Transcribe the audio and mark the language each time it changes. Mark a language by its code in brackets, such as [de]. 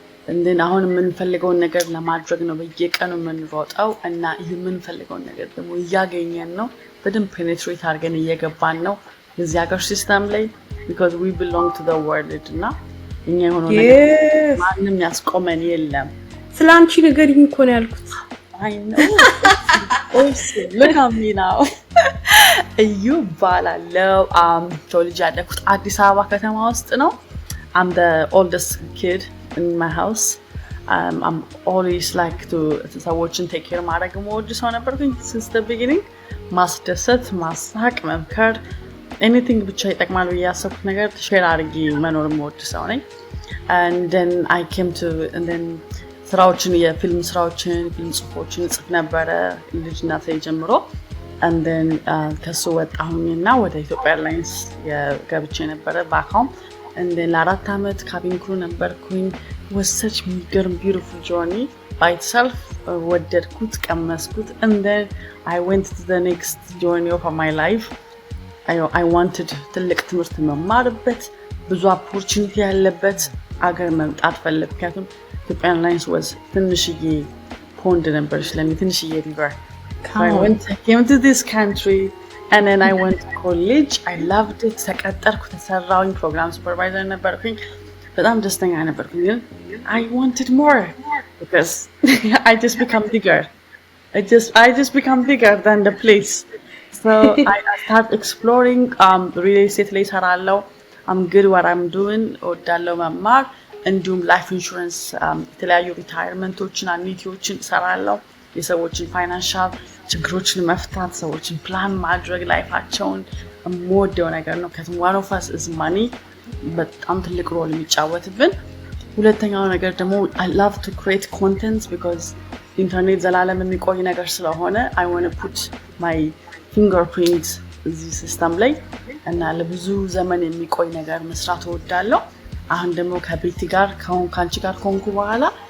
[am] and then አሁን የምንፈልገውን ነገር ለማድረግ ነው በየቀኑ የምንሮጠው እና ይሄ የምንፈልገውን ነገር ደግሞ እያገኘን ነው በደንብ ፔኔትሬት አድርገን እየገባን ነው እዚህ ሀገር ሲስተም ላይ [en] because we belong to the world [am] እና እኛ የሆነው ነገር ማንም ያስቆመን የለም። ስላንቺ ነገር ይሄን እኮ ነው ያልኩት። [en] I know. Look at me now. [am] እዩ ባላለው ተወልጄ ያደግኩት አዲስ አበባ ከተማ ውስጥ ነው። [en] I'm the oldest kid in my house. I'm always like to [am] ሰዎችን [en] take care [am] ማድረግ የምወድ ሰው ነበርኩኝ [en] since the beginning. [am] ማስደሰት፣ ማሳቅ፣ መምከር anything ብቻ ይጠቅማል ብዬ ያሰብኩት ነገር ሼር አድርጌ መኖር የምወድ ሰው ነኝ. [en] And then I came to and then [am] ስራዎችን የፊልም ስራዎችን ፊልም ጽሁፎችን ጽፍ ነበረ ልጅነቴ ጀምሮ and then ከሱ ወጣሁኝና ወደ ኢትዮጵያ ኤርላይንስ የገብቼ ነበረ [en] back home and then [am] ለአራት ዓመት ካቢን ክሩ ነበርኩኝ. [en] was such beautiful journey by itself. [am] ወደድኩት ቀመስኩት [en] and then I went to the next journey of my life. I wanted [am] ትልቅ ትምህርት መማርበት ብዙ opportunity ያለበት አገር መምጣት ፈለግኩ። ምክንያቱም ኢትዮጵያ ኤርላይንስ was ትንሽዬ ፖንድ ነበረች ለኔ ትንሽዬ river. [en] I came to this country and then I went to college. I loved it. [am] ተቀጠርኩ ተሰራውኝ ፕሮግራም ሱፐርቫይዘር ነበርኩኝ በጣም ደስተኛ ነበርኩኝ ግን [en] I wanted more because I just become bigger. I just become bigger than the place. So I start exploring real estate [am] ላይ እሰራለሁ. [en] I'm good what I'm doing. [am] ወዳለው መማር እንዲሁም ላይፍ ኢንሹራንስ የተለያዩ ሪታየርመንቶችን አኒቲዎችን እሰራለሁ. የሰዎችን ፋይናንሻል ችግሮችን መፍታት ሰዎችን ፕላን ማድረግ ላይፋቸውን የምወደው ነገር ነው. ከዚህ [en] one of us is money [am] በጣም ትልቅ ሮል የሚጫወትብን ሁለተኛው ነገር ደግሞ [en] I love to create content because [am] ኢንተርኔት ዘላለም የሚቆይ ነገር ስለሆነ [en] I want to put my fingerprint [am] እዚህ ሲስተም ላይ እና ለብዙ ዘመን የሚቆይ ነገር መስራት እወዳለሁ አሁን ደግሞ ከቤቲ ጋር ካንቺ ጋር ኮንኩ በኋላ